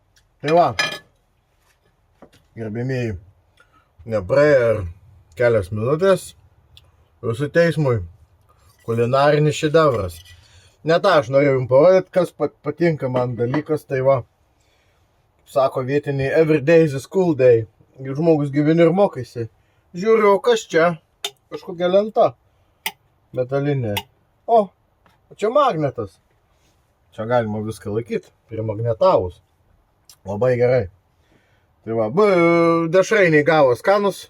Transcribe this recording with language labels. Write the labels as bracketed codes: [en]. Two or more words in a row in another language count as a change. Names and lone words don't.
[lt] Tai va, gerbėmieji, Nepraėjo ir kelios minutės. Jūsų teismui kulinarinis šedevras. Net aš norėjau jums parodyti, kas patinka man dalykas, tai va, sako vietiniai, [en] every day is a school day. [lt] Ir žmogus gyveni ir mokaisi. Žiūriu, o kas čia? Kažkokia lenta metalinė. O čia magnetas. Čia galima viską laikyti, primagnetavus. Labai gerai. Tai va, dešrainiai gavo skanus.